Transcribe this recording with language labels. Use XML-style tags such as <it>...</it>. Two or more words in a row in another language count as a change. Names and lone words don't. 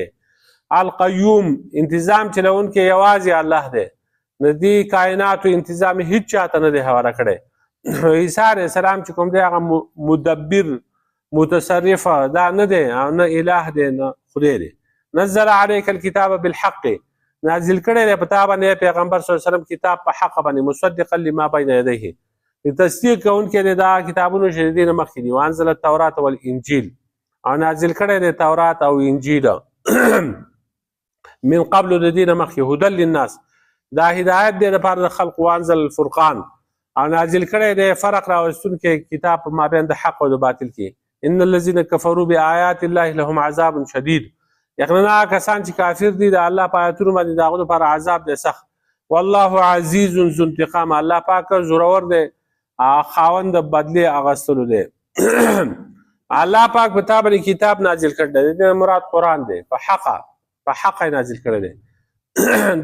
<ps>القیوم، انتظام چلونکی یوازې الله دی، د دې کائناتو انتظام هیڅ چاته نه دی حواله کړی. عیسی علیه السلام چې کوم دی هغه مدبر متصرفه دا نه دی او نه اله دی نه خدای دی.</ps> <ar>نزل علیک الکتاب بالحق،</ar> <ps>نازل کړی دی په تا باندې پیغمبر</ps> <ar>صلی الله علیه وسلم</ar> <ps>کتاب په حق باندې،</ps> <ar>مصدقا لما بین یدیه،</ar> <ps>تصدیق کوونکی دی دا کتابونو چې د دې نه مخکې دي.</ps> <ar>وانزل التورات والانجیل،</ar> <ps>او نازل کړی دی تورات او انجیل</ps> <ar>من قبل</ar> <ps>د دې نه مخکې،</ps> <ar>هدى للناس،</ar> <ps>دا هدایت دی لپاره د خلق.</ps> <ar>وانزل الفرقان،</ar> <ps>او نازل کړی دی فرق راوستونکی کتاب په مابین د حق او د باطل کې.</ps> <ar>ان الذين كفروا بآيات الله لهم عذاب شدید،</ar> <ps>یقینا کسان چې کافر دي د الله په آیاتونو باندې د هغوی لپاره عذاب دی سخت.</ps> <ar>والله عزیز ذو انتقام،</ar> <ps>الله پاک زورور دی خاوند د بدلې اغوستلو دی. الله پاک په تا باندې کتاب نازل کړی دی، د دې مراد قرآن دی، په حق یې نازل کړی دی.</ps>